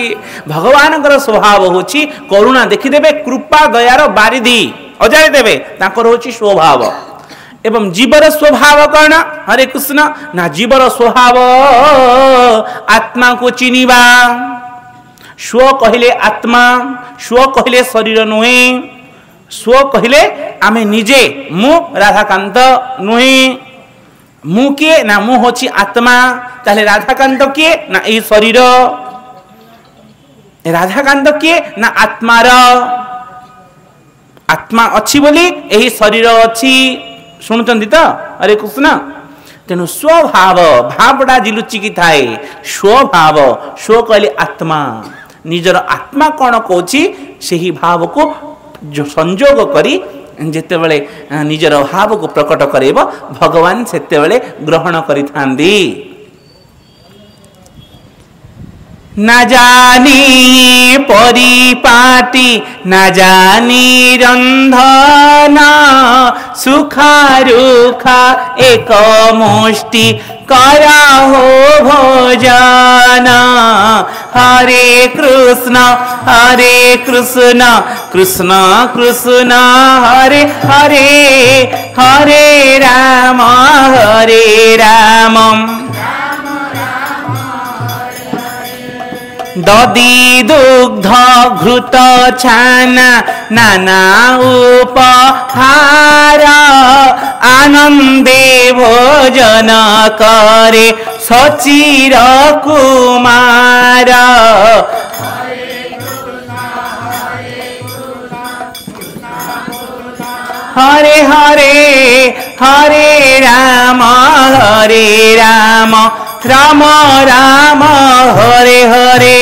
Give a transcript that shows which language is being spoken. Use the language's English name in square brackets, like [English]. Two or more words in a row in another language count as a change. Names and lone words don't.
[Odia] ଭଗବାନ ସ୍ୱଭାବ ହଉଛି କରୁଣା ଦେଖିଦେବେ, କୃପା ଦୟାର ବାରିଧି ଅଜାଇ ଦେବେ, ତାକର ହଉଛି ସ୍ୱଭାବ। ଏବଂ ଜୀବର ସ୍ୱଭାବ କଉଣ [Sanskrit] हरे कृष्ण [Odia] ନା, ଜୀବର ସ୍ୱଭାବ ଆତ୍ମା କୁ ଚିନିବା। ସ୍ୱ କହଲେ ଆତ୍ମା, ସ୍ୱ କହଲେ ଶରୀର ନୁହେ, ସ୍ୱ କହଲେ ଆମେ ନିଜେ ମୁ ରାଧାକାନ୍ତ ନୁହେ। ମୁ କିଏ ନା, ମୁ ହଉଛି ଆତ୍ମା, ତାଲେ ରାଧାକାନ୍ତ କିଏ ନା, ଏ ଶରୀର। ରାଧାକାନ୍ତ କିଏ ନା, ଆତ୍ମାର, ଆତ୍ମା ଅଛି ବୋଲି ଏହି ଶରୀର ଅଛି। ଶୁଣୁଚନ୍ତି ତ [Sanskrit] हरे कृष्ण। [Odia] ତେଣୁ ସ୍ୱଭାବ, ଭାବଟା ଜିଲୁଚି କି ଥାଏ ସ୍ୱଭାବ, ସ୍ୱ କହଲେ ଆତ୍ମା, ନିଜର ଆତ୍ମା କଉଣ କହୁଛି ସେହି ଭାବ କୁ ଯୋ ସଂଯୋଗ କରି ଯେତେ ବେଳେ ନିଜର ଭାବ କୁ ପ୍ରକଟ କରେବ, ଭଗବାନ ସେତେ ବେଳେ ଗ୍ରହଣ କରି ଥାନ୍ତି। [Bangla] না জানি পরিপাটি, না জানি রন্ধন, শুখা রুখা এক মুষ্টি করহ ভোজন। [Sanskrit] हरे कृष्ण कृष्ण कृष्ण हरे हरे, हरे राम [Bangla] দধি দুগ্ধ ঘৃত ছানা নানা উপহার, আনন্দে ভোজন করে শচীর কুমার। [Sanskrit] हरे हरे, हरे राम राम राम हरे हरे।